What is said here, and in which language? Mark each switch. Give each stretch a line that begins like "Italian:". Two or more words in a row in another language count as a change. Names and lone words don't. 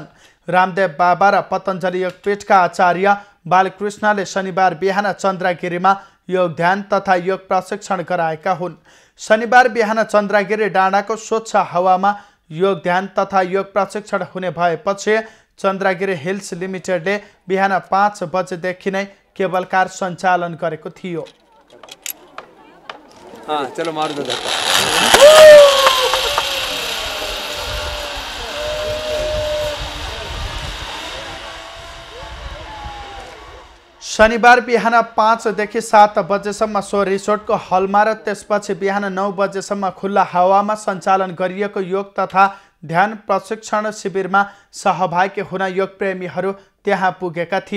Nepali: रामदेव बाबा र पतञ्जलि योगपीठका आचार्य बालकृष्णले शनिबार बिहान चन्द्रगिरीमा योग ध्यान तथा योग प्रशिक्षण गराएका हुन्। शनिबार बिहान चन्द्रगिरी डाँडाको स्वच्छ हावामा योग ध्यान तथा योग प्रशिक्षण हुने भएपछि चन्द्रगिरी हिल्स लिमिटेडले बिहान 5 बजेदेखि नै
English: cable car
Nepali: सञ्चालन गरेको थियो।
Hindi: चलो मार दो धक्का।
Nepali: शनिबार बिहान 5 देखि 7 बजेसम्म सो रिसोर्टको हलमा र त्यसपछि बिहान 9 बजेसम्म खुल्ला हावामा सञ्चालन गरिएको योग तथा ध्यान प्रशिक्षण शिविरमा सहभागी हुन योग प्रेमीहरू त्यहाँ पुगेका थिए।